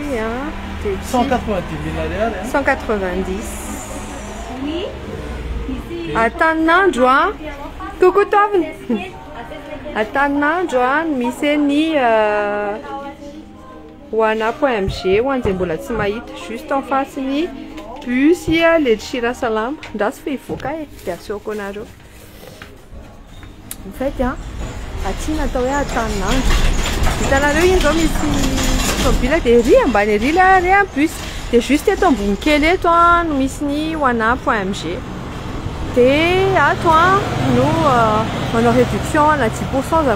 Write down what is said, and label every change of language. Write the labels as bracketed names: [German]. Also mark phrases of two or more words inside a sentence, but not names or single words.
[Malagasy] 190 000 ariary [French] 190. Oui. [Malagasy] Atanandro coucou Tovin. Atanandro misy ny wana.mg ho an'izay mbola tsy mahita [French] juste en face [Malagasy] ny bus le Chira Salama ndrasy fa hivoaka dia asehoako anareo [French] en fait [Malagasy] aty natao hoe Atanandro hitanareo iny zao misy tomobile dia ry ambany ery le bus dia juste eto ambony kely eto no misy ny wana.mg dia ato no manao réduction na 10% zareo